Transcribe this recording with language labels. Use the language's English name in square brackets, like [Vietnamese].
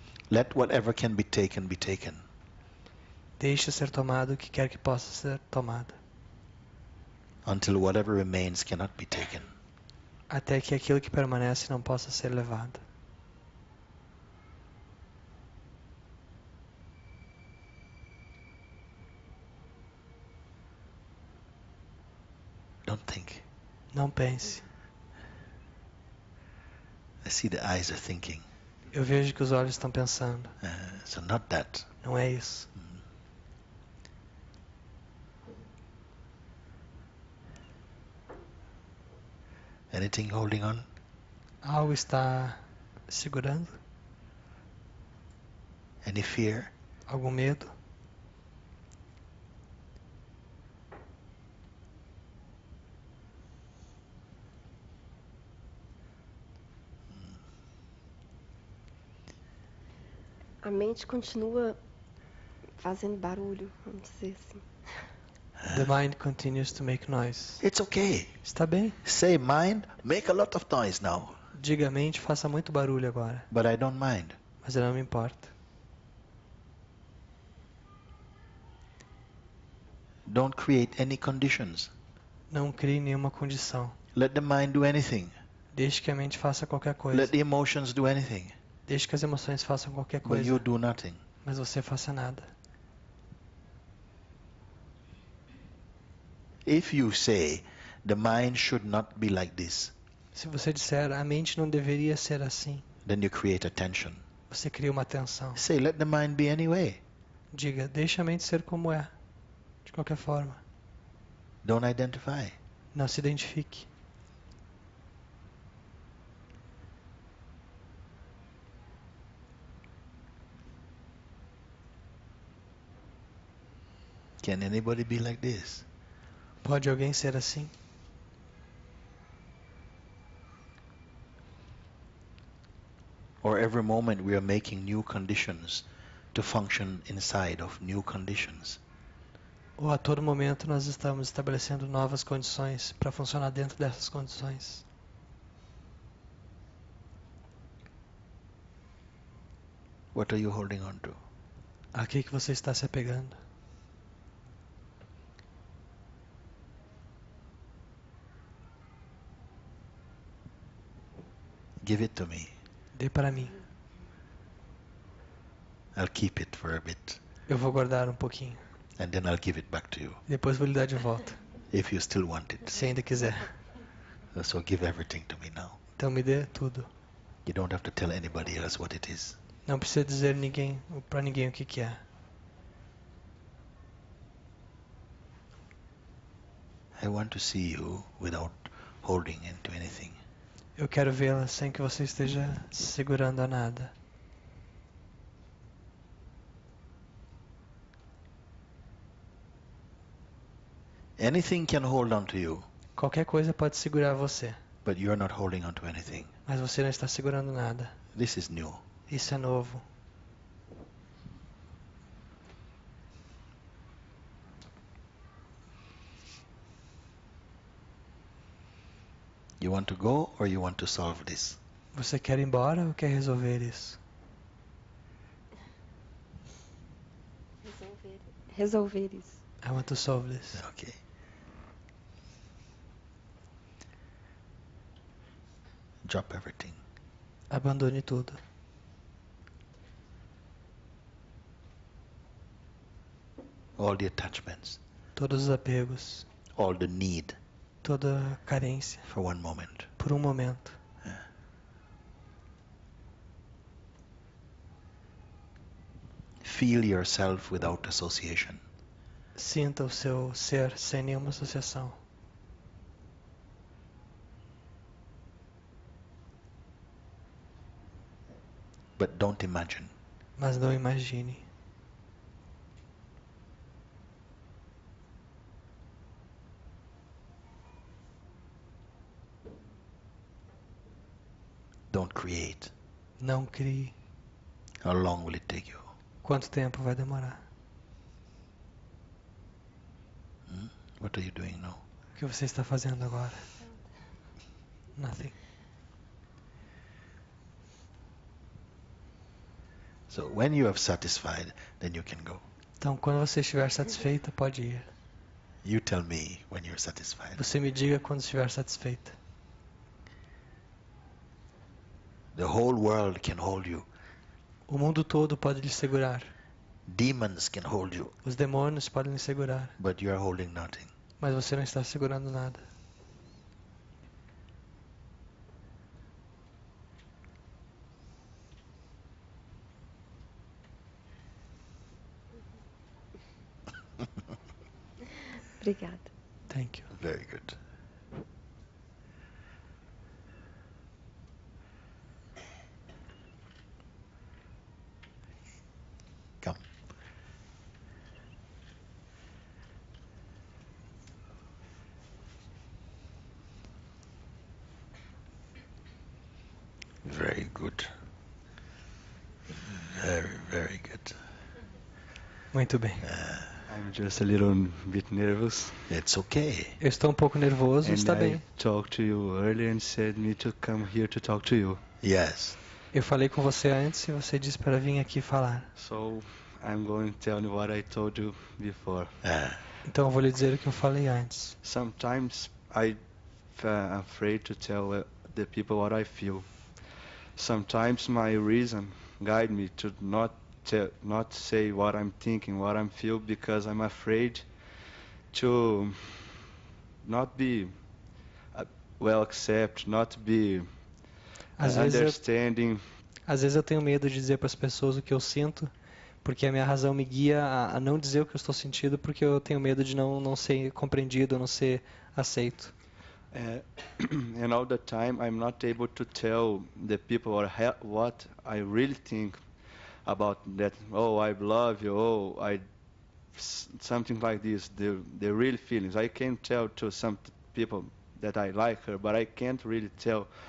[English] Let whatever can be taken be taken. [Portuguese] Deixe ser tomado o que quer que possa ser tomado. [English] Until whatever remains cannot be taken. [Portuguese] Até que aquilo que permanece não possa ser levado. [English] Don't think. [Portuguese] Não pense. [English] I see the eyes are thinking. [Portuguese] Eu vejo que os olhos estão pensando. [English] So not that. [Portuguese] Não é isso. [English] Anything holding on? [Portuguese] Algo está segurando? [English] Any fear? [Portuguese] Algum medo? A mente continua fazendo barulho, vamos dizer assim. [English] The mind continues to make noise. It's okay. [Portuguese] Está bem? [English] Say mind, make a lot of noise now. [Portuguese] Diga mente, faça muito barulho agora. [English] But I don't mind. [Portuguese] Mas eu não me importo. [English] Don't create any conditions. [Portuguese] Não crie nenhuma condição. [English] Let the mind do anything. [Portuguese] Deixe que a mente faça qualquer coisa. [English] Let the emotions do anything. [Portuguese] Deixe que as emoções façam qualquer [English] But [Portuguese] coisa. [English] you do nothing. [Portuguese] Mas você faça nada. [English] If you say the mind should not be like this, [Portuguese] Se você disser a mente não deveria ser assim, [English] then you create a tension. [Portuguese] você cria uma tensão. [English] Say let the mind be anyway. [Portuguese] Diga, deixe a mente ser como é. De qualquer forma. [English] Don't identify. [Portuguese] Não se identifique. [English] Can anybody be like this? [Portuguese] Pode alguém ser assim? [English] Or every moment we are making new conditions to function inside of new conditions. [Portuguese] Ou a todo momento nós estamos estabelecendo novas condições para funcionar dentro dessas condições. [English] What are you holding on to? [Portuguese] A que você está se apegando? [English] Give it to me. [Portuguese] Dê para mim. [English] I'll keep it for a bit. [Portuguese] Eu vou guardar um pouquinho. [English] And then I'll give it back to you. [Portuguese] Depois vou lhe dar de volta. [English] If you still want it. [Portuguese] Se ainda quiser. [English] So give everything to me now. [Portuguese] Então me dê tudo. [English] You don't have to tell anybody else what it is. [Portuguese] Não precisa dizer para ninguém o que é. [English] I want to see you without holding into anything. [Portuguese] Eu quero vê-la sem que você esteja segurando a nada. [English] Anything can hold on to you, [Portuguese] Qualquer coisa pode segurar você, [English] but you're not holding on to anything. [Portuguese] mas você não está segurando nada. [English] This is new. [Portuguese] Isso é novo. [English] You want to go or you want to solve this? [Portuguese] Você quer ir embora ou quer resolver isso? Resolver isso. [English] I want to solve this. Okay. Drop everything. [Portuguese] Abandone tudo. [English] All the attachments, [Portuguese] Todos os apegos. [English] all the need [Portuguese] Toda a carência. [English] for one moment. [Portuguese] Por um momento. [English] Feel yourself without association. [Portuguese] Sinta o seu ser sem nenhuma associação. [English] But don't imagine. [Portuguese] Mas não imagine. [English] Don't create. [Portuguese] Não crie. [English] How long will it take you? [Portuguese] Quanto tempo vai demorar? [English] What are you doing now? [Portuguese] O que você está fazendo agora? [English] Nothing. So when you have satisfied, then you can go. [Portuguese] Então, quando você estiver satisfeita, pode ir. [English] You tell me when you're satisfied. [Portuguese] Você me diga quando estiver satisfeita. [English] The whole world can hold you. [Portuguese] O mundo todo pode lhe segurar. [English] Demons can hold you. [Portuguese] Os demônios podem lhe segurar. [English] But you are holding nothing. [Portuguese] Mas você não está segurando nada. Obrigada. [English] Thank you. Very good. Come. Very good. Very, very good. [Portuguese] Muito bem. [English] I'm just a little bit nervous. It's okay. [Portuguese] Eu estou um pouco nervoso, [English] And [Portuguese] está [English] I [Portuguese] bem. [English] talked to you earlier and said me to come here to talk to you. Yes. [Portuguese] Eu falei com você antes e você disse para vir aqui falar. [English] So I'm going to tell you what I told you before. [Portuguese] Então eu vou lhe dizer o que eu falei antes. [English] Sometimes I'm afraid to tell the people what I feel. Sometimes my reason guide me to not say what I'm thinking, what I'm feel, because I'm afraid to not be well accepted, not be [Portuguese] Às [English] understanding. [Portuguese] Às vezes eu tenho medo de dizer para as pessoas o que eu sinto, porque a minha razão me guia a não dizer o que eu estou sentindo, porque eu tenho medo de não ser compreendido, não ser aceito. [English] And all the time I'm not able to tell the people what I really think about that. Oh, I love you. Oh, something like this. The real feelings. I can tell to some people that I like her, but I can't really tell.